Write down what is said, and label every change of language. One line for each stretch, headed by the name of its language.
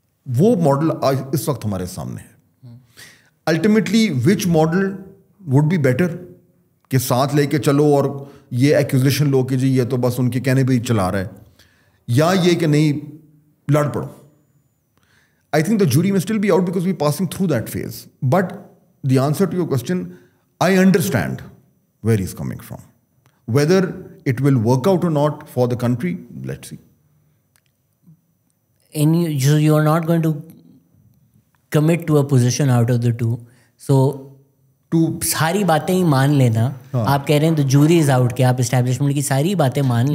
Urdu: وہ ماڈل اس وقت ہمارے سامنے ہے.
English: ultimately which model would be better
Urdu: کہ ساتھ لے کے چلو اور یہ ایکوزیشن لو کہ جی یہ تو بس ان کے کہنے پہ ہی چلا رہا ہے, یا یہ کہ نہیں لڑ پڑو.
English: I think the jury میں still be out because we passing through that phase. But the answer to your question, I understand where he's coming from. Whether it will work out or not for the country, let's see. And you are not going to commit to a position out of the two.
Urdu: So, ساری باتیں ہی مان لینا. آپ کہہ رہے ہیں
English: the jury is out,
Urdu: کہ آپ اسٹیبلشمنٹ کی ساری باتیں مان لیں.